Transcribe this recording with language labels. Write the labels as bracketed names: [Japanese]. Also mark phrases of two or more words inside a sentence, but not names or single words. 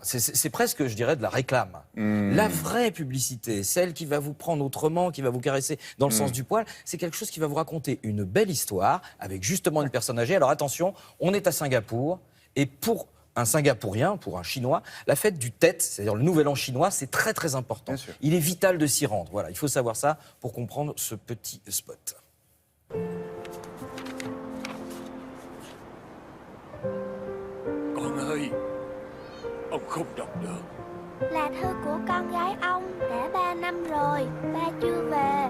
[French] C'est presque, je dirais, de la réclame. La vraie publicité, celle qui va vous prendre autrement, qui va vous caresser dans le sens du poil, c'est quelque chose qui va vous raconter une belle histoire avec justement une personne âgée. Alors attention, on est à Singapour et pour un Singapourien, pour un Chinois, la fête du Tet, c'est-à-dire le Nouvel An chinois, c'est très très important. Bien sûr. Il est vital de s'y rendre. Voilà, il faut savoir ça pour comprendre ce petit spot. [Vietnamese] Con ơi, ông không đọc được. Là thư của con gái ông, đã 3 năm rồi, ba chưa về.